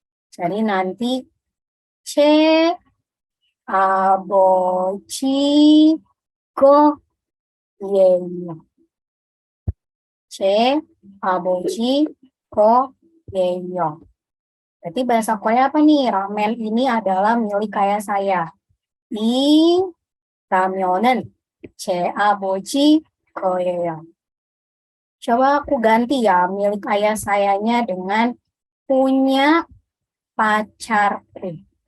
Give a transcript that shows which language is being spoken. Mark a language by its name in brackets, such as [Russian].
[Indonesian] Jadi nanti C, 아버지, 거예요. [Korean] C, 아버지, 거예요. [Indonesian] Berarti bahasa Korea apa nih? Ramen ini adalah milik ayah saya. [Korean] 이 라면은 제 아버지 거예요. [Indonesian] Coba aku ganti ya milik ayah sayanya dengan punya pacarku.